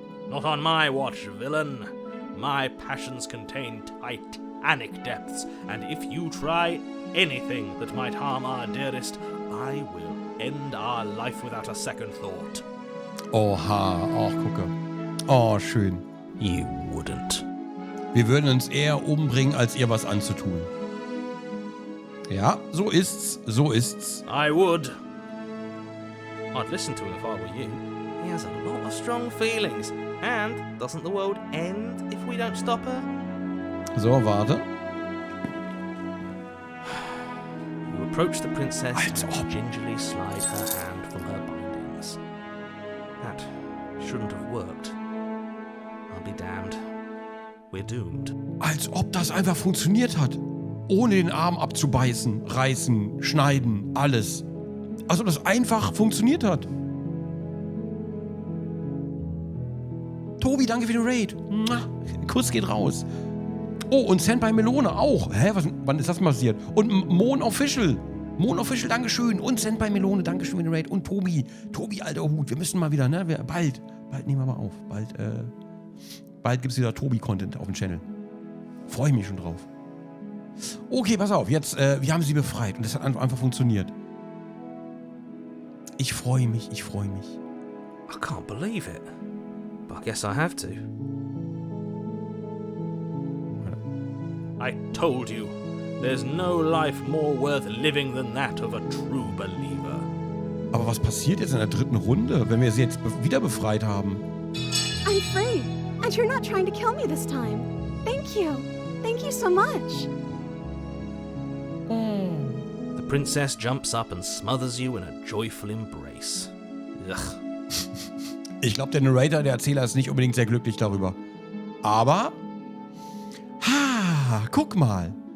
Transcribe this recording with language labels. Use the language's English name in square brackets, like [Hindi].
[English] Not on my watch, villain. My passions contain titanic depths, and if you try anything that might harm our dearest, I will end our life without a second thought. [German] Oha. Ach, gucke. Oh, schön. [English] You wouldn't. [German] Wir würden uns eher umbringen, als ihr was anzutun. Ja, so ist's. So ist's. [English] I would. I'd listen to him if I were you. He has a lot of strong feelings. And doesn't the world end if we don't stop her? [German] So, warte. [English] You approach the princess [German] Als [English] and [German] ob. [English] gingerly slide her hand from her bindings. That shouldn't have worked. I'll be damned. We're doomed. [German] Als ob das einfach funktioniert hat. Ohne den Arm abzubeißen, reißen, schneiden, alles. Also das einfach funktioniert hat. Tobi, danke für den Raid. Kuss geht raus. Oh, und Send bei Melone auch. Hä, wann ist das passiert? Und Mon Official. Mon Official, Dankeschön. Und Send bei Melone, Dankeschön für den Raid. Und Tobi. Tobi, alter Hut. Wir müssen mal wieder, ne? Bald nehmen wir mal auf. Bald gibt es wieder Tobi-Content auf dem Channel. Freue ich mich schon drauf. Okay, pass auf. Jetzt, wir haben sie befreit. Und das hat einfach funktioniert. Ich freue mich. [English] I can't believe it. But I guess I have to. I told you, there's no life more worth living than that of a true believer. [German] Aber was passiert jetzt in der dritten Runde, wenn wir sie jetzt wieder befreit haben? [English] I'm free, and you're not trying to kill me this time. Thank you. Thank you so much. The princess jumps up and smothers you in a joyful embrace. Ugh. [German] Ich glaube, der Narrator, der Erzähler, ist nicht unbedingt sehr glücklich darüber. Aber... guck mal.